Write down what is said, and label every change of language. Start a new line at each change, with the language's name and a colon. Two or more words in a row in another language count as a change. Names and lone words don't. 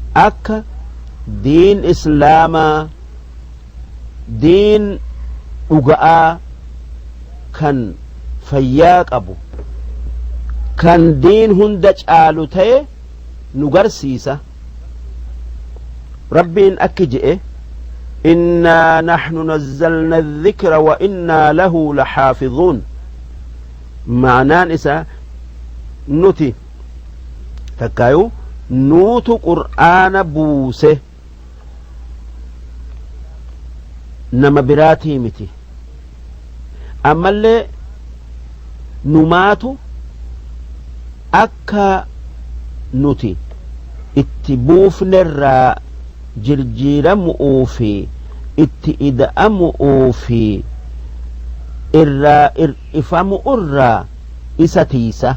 Oromo: akka diin islaamaa diin dhuga'aa kan fayyaa qabu kan diin hunda caalu ta'e nu garsiisa. rabbiin akki je'e
Arabic: إنا نحن نزلنا الذكر وإنا له لحافظون.
Oromo: ma'naan isaa nuti takkaayu nuutu qur'aana buuse nama biraatii miti ammallee numaatu akka nuti itti buufnerraa jirjiiramu'uu fi itti ida'amu'uu fi irraa ir'ifamu'urraa isa tiisa.